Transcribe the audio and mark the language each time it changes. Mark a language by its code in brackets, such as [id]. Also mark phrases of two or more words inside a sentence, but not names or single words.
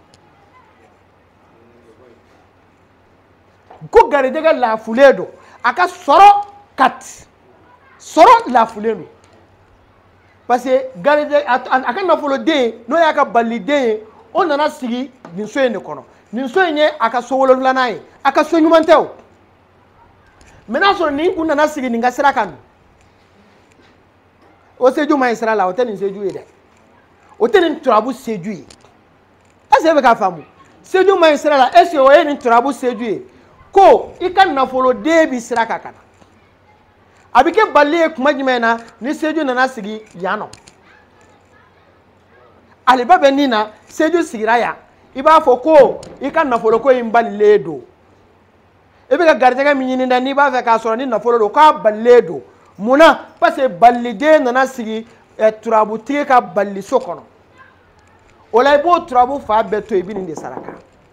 [bm] ko garijɛgɛ laafulen don a ka sɔrɔ kati sɔrɔ laafulen don [fr] parce que [bm] garijɛgɛ a ka nafoloden n'o y'a ka baliden ye o nana sigi nin so in de kɔnɔ nin so in ye a ka so 7nan ye a ka so ɲuman tɛ o mais n'a sɔrɔ nin kun nana sigi nin ka sira kan o seju ma ɲi sira la o tɛ nin seju ye dɛ o tɛ nin turabu seju ye [fr] est-ce que [bm] e bɛ k'a faamu seju ma ɲi sira la [fr] est-ce que [bm] o ye nin turabu seju ye ko i ka nafoloden bɛ sira kan ka na a bɛ kɛ balili ye kuma jumɛn na ni seju nana sigi yan nɔ aliba bɛ nin na seju sigira yan i b'a fɔ ko i ka nafoloko in balilen don i bɛ ka garijɛgɛ min ɲini dɛ n'i b'a fɛ k'a sɔrɔ ni nafolo don k'a balilen don munna [fr] parce que [bm] baliliden nana sigi turabutigi ka baliliso kɔnɔ o la i b'o turabu fa bɛɛ to i bɛ nin de saraka